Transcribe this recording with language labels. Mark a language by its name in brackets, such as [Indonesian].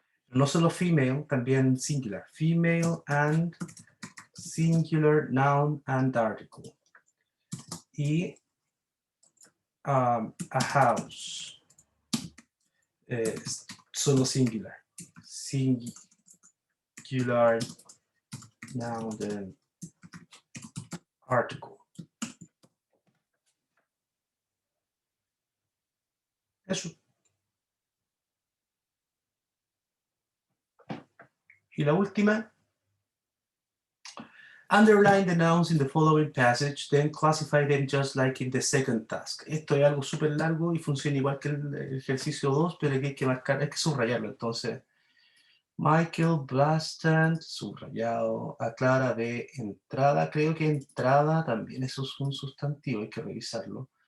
[Spanish] No solo female, también singular. [English] Female and singular noun and article. Y a house. [Spanish] Solo singular. [English] Singular noun and article. [Spanish] Eso. Y la última. [English] Underline the nouns in the following passage, then classify them just like in the second task. [Spanish] Esto es algo súper largo y funciona igual que el ejercicio 2, pero aquí hay que marcar, hay que subrayarlo. Entonces, Michael Blastant, subrayado, aclara de entrada. Creo que entrada también eso es un sustantivo, hay que revisarlo.